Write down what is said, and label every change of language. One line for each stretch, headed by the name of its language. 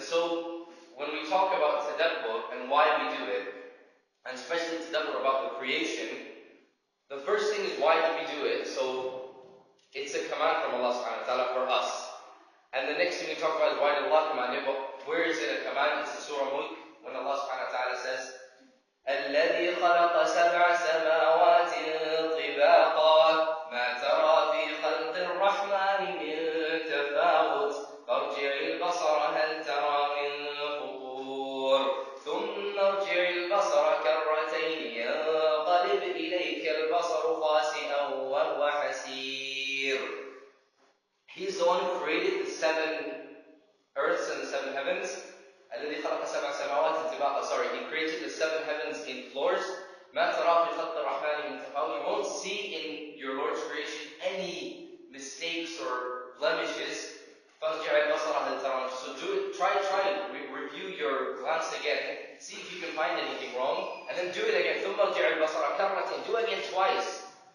English: And so when we talk about tadabbur and why we do it, and especially tadabbur about the creation, the first thing is, why do we do it? So it's a command from Allah subhanahu wa ta'ala for us. And the next thing we talk about is, why did Allah command it? But where is it a command? It's in Surah Mulk, when Allah subhanahu wa ta'ala says,
Arabic: الَّذِي خَلَقَ سَبْعَ سَمَاوَاتٍ طِبَاقًا مَا تَرَى فِي خَلْقِ الرَّحْمَنِ مِن تَفَاوُتٍ فَارْجِعِ الْبَصَرَ هَلْ تَرَى مِن فُطُورٍ ثُمَّ ارْجِعِ الْبَصَرَ كَرَّتَيْنِ يَنقَلِبْ إِلَيْكَ الْبَصَرُ خَاسِئًا وَهُوَ حَسِيرٌ.
English: He's the one who created the 7 earths and the 7 heavens.
Arabic: الذي خلق سبع سماوات طباقا.
English: He created the 7 heavens in floors.
Arabic: ما ترى في خلق الرحمن من تفاوت.
English: You won't see in your Lord's creation any mistakes or blemishes.
Arabic: فارجع البصر هل ترى.
English: So try review your glance again. See if you can find anything wrong, and then do it again.
Arabic: ثم ارجع البصر كرة.
English: Do it again twice.